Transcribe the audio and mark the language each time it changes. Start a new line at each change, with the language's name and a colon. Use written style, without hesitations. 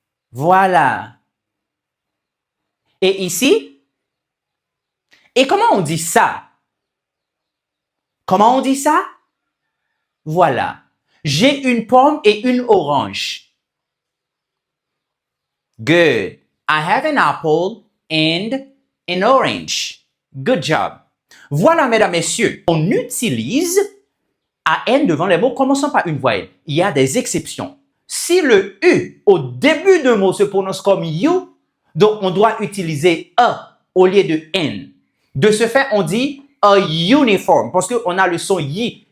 French: Voilà. Et ici? Et comment on dit ça? Comment on dit ça? Voilà. J'ai une pomme et une orange.
English: Good. I have an apple and an orange. Good job.
French: Voilà, mesdames, messieurs, on utilise AN devant les mots commençant par une voyelle. Il y a des exceptions. Si le U au début d'un mot se prononce comme you, donc on doit utiliser A au lieu de N. De ce fait, on dit
English: a uniform
French: parce qu'on a le son yi.